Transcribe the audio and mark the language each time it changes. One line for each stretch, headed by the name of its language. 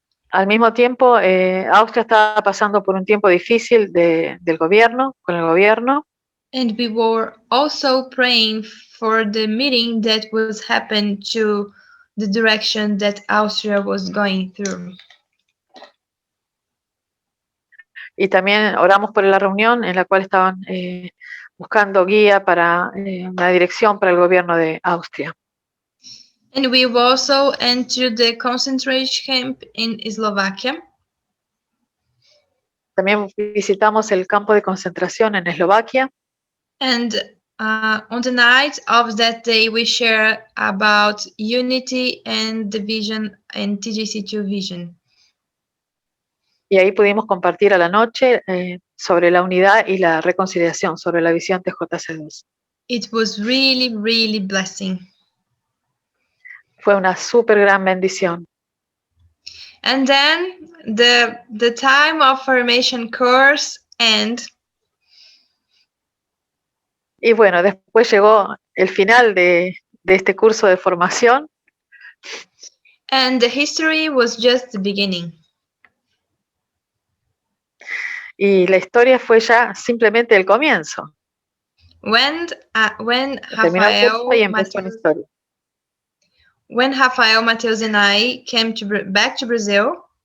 Spanish: Al mismo tiempo, Austria estaba pasando por un tiempo difícil del gobierno, con el gobierno.
English: And we were also praying for the meeting that was happening to the direction that Austria was going through.
Spanish: Y también oramos por la reunión en la cual estaban buscando guía para una dirección para el gobierno de Austria.
English: And we also entered the concentration camp in Slovakia.
Spanish: También visitamos el campo de concentración en Eslovaquia.
English: And on the night of that day, we share about unity and division and TJC2 vision.
Spanish: Y ahí pudimos compartir a la noche sobre la unidad y la reconciliación, sobre la visión TJC2.
English: It was really, really blessing.
Spanish: Fue una súper gran bendición.
English: And then the time of formation course end.
Spanish: Y bueno, después llegó el final de este curso de formación.
English: And the history was just the beginning.
Spanish: Y la historia fue ya simplemente el comienzo.
English: When
Spanish: Terminó el curso y empezó una historia.
English: When Rafael, Mateus, and I came back to Brazil,